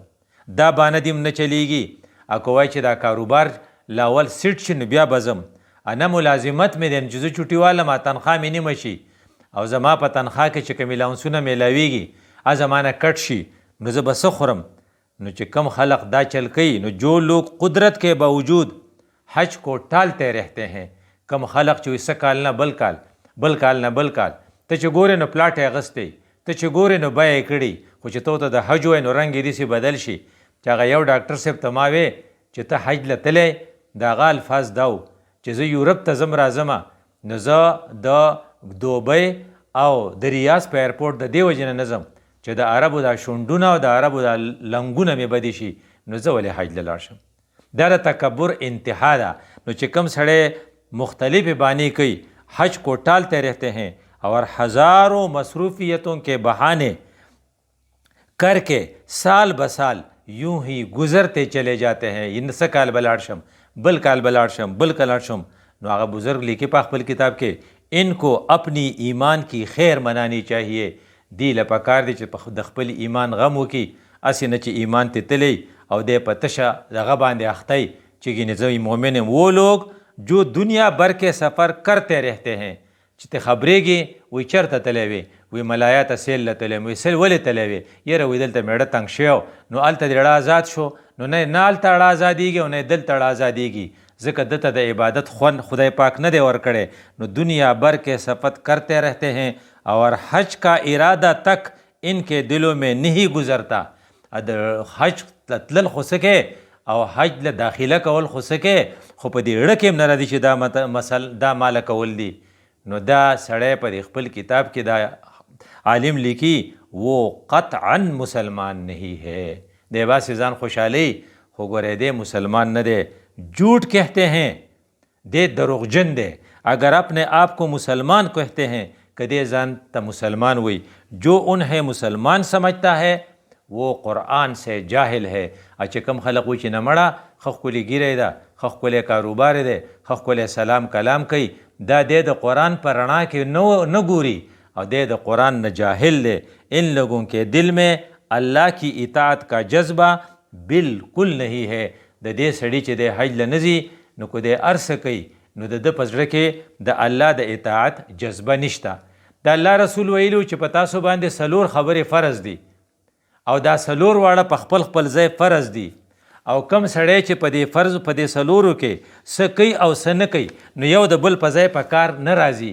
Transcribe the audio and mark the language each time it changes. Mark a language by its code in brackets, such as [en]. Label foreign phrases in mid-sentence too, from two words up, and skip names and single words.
[ps] دا بانه دې نه چلیږي. که وایي چې دا کاروبار له اول سیټ شي نو بیا به ځم، نه ملازمت مې دی چې زه چوټي والم تنخواه مې نیمه شي او زما په تنخواه کې چې کوم الاونسونه میلاویږي زما نه کټ شي، نو زه به څه خورم؟ نو چې کم خلق دا چل کوي، نو [ur] جو لوگ قدرت کے باوجود حج کو ٹالتے رہتے ہیں، [ps] کم خلق چې وسه کال نه بل کال، بل کال نه بل کال، ته چې ګورې نو پلاټ یې اغستی، ته چې ګورې نو بیه یې کړي، خو چې ته د حج وایې نو رنګ یې داسې بدل شي چې هغه یو ډاکټر صاحب ته ما وې چې ته حج له تلی، د هغه الفاظ دا و چې زه یورپ ته ځم راځمه، نو زه د دوبۍ او د ریاض په ایرپورټ د دې وجې نه ځم چې د عربو دا شونډونه او د عربو دا لنګونه مې بدې شي، نو زه ولې حج له لاړ شم؟ دا د تکبر انتها ده. نو چې کم سړی مختلف بانې کوي، [ur] حج کو ٹالتے رہتے ہیں اور ہزاروں مصروفیتوں کے بہانے کر کے سال بسال یوں ہی گزرتے چلے جاتے ہیں. [ps] څه کال به لاړ شم، بل کال به لاړ شم، بل کال لاړ شم. نو هغه بزرګ لیکي په خپل کتاب کې [ur] انکو اپنی ایمان کی خیر منانی چاہیے. [ps] دی له پکار دی چې د خپل ایمان غم وکړي، هسې نه چې ایمان ته تللی او دی په تشه دغه باندې اختی چې ګینې زه مؤمن یم. [ur] وہ لوگ جو دنیا بھر کے سفر کرتے رہتے ہیں، [ps] چې ته خبرېږي وایي چېرته تللی وې؟ وایي ملایا ته سیل له تللی یم. وایي سیل ولې تللی وې؟ یاره وایي دلته میړه تنګ شوی نو هلته دې ړه آزاد شو، نو نه هلته ړه ازادېږي او نه دلته ړه ازادېږي، ځکه دته د عبادت خوند خدای پاک نه دی ورکړی. [ur] نو دنیا بھر کے سفر کرتے رہتے ہیں اور حج کا ارادہ تک ان کے دلوں میں نہیں گزرتا. [ps] د حج تلل خو څه کې او حج له داخله کول خو څه کې، خو په دې اړه کې هم نه راځي چې دا ماله کول دي. نو دا سړی په خپل کتاب کې دا عالم لیکي [ur] وہ قطعا مسلمان نہیں ہے. [ps] دی باسې ځان خوشحالی خو ګورې دی مسلمان نه دی، [ur] جھوٹ کہتے ہیں، [ps] دے دروغجن دے. [ur] اگر اپنے آپ کو مسلمان کہتے ہیں [ps] کدے ځان ته مسلمان وي، [ur] جو انہیں مسلمان سمجھتا ہے وہ قرآن سے جاہل ہے. [ps] چې کم خلق وي چې نه مړه ښه ښکلې ګیری ده، ښه ښکلی کاروبار دی، ښه ښکلی سلام کلام کوي، دا دی د قرآن په رڼا کې نه ګوري او دی د قرآن نه جاہل دی. [ur] ان لوگوں کے دل میں اللہ کی اطاعت کا جذبہ بالکل نہیں ہے. [ps] د دې سړي چې دی حج له نه ځي نو که دی هر څه کوي نو د ده په زړه کې د الله د اطاعت جذبه نشته. د الله رسول ویلو چې په تاسو باندې څلور خبرې فرض دي او دا څلور واړه په خپل خپل ځای فرض دي، او کم سړی چې په دې فرض په دې څلورو کې څه کوي او څه نه کوي نو یو د بل په ځای په کار نه راځي.